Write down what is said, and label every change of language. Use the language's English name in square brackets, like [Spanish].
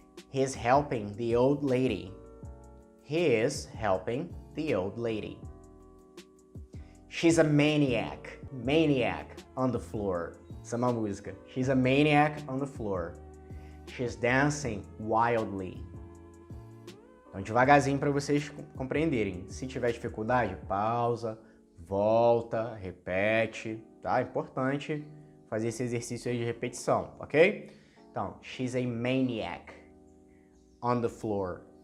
[English] He's helping the old lady. He is helping the old lady. She's a maniac. Maniac on the floor. [Portuguese] Essa é uma música. [English] She's a maniac on the floor. She's dancing wildly. [Portuguese] Então, devagarzinho para vocês compreenderem. Se tiver dificuldade, pausa, volta, repete, tá? É importante fazer esse exercício aí de repetição, ok? [English] Então, she's a maniac on the floor.